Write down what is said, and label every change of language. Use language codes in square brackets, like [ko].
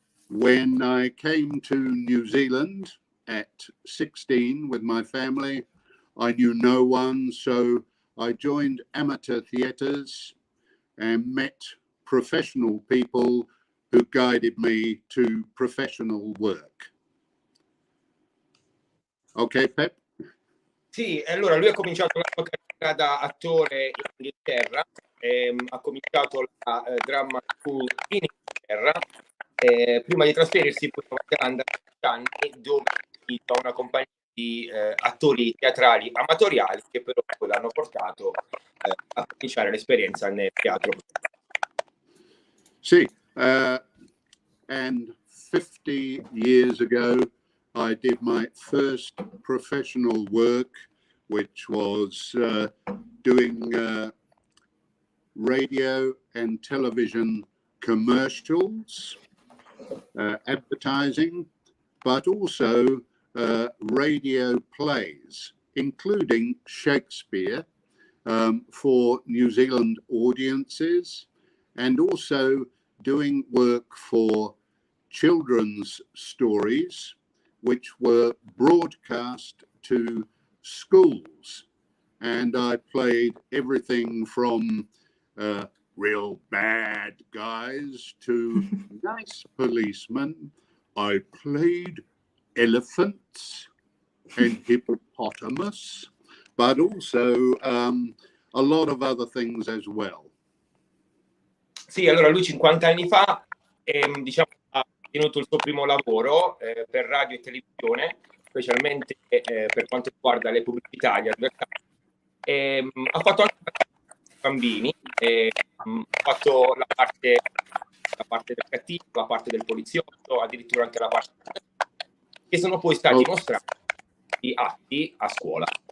[en] When I came to New Zealand at 16 with my family, I knew no one, so I joined amateur theatres and met professional people who guided me to professional work. Ok, Pep? [it] Sì, allora lui ha cominciato la sua carriera da attore in Inghilterra, ha cominciato la drama school in Inghilterra, prima di trasferirsi poi in Nuova Zelanda per anni, dove è iscritto a una compagnia di attori teatrali amatoriali che però poi l'hanno portato a cominciare l'esperienza nel teatro. Sì, [en] and 50 years ago I did my first professional work which was doing radio and television commercials, advertising, but also radio plays, including Shakespeare, for New Zealand audiences, and also doing work for children's stories, which were broadcast to schools. And I played everything from real bad guys to nice policemen. I played elephants and hippopotamus, but also a lot of other things as well. [it] Sì, allora lui 50 anni fa diciamo, ha tenuto il suo primo lavoro per radio e televisione, specialmente per quanto riguarda le pubblicità, gli advertising. Ha fatto anche bambini, ha fatto la parte del cattivo, la parte del poliziotto, addirittura anche la parte che sono poi stati mostrati atti a scuola.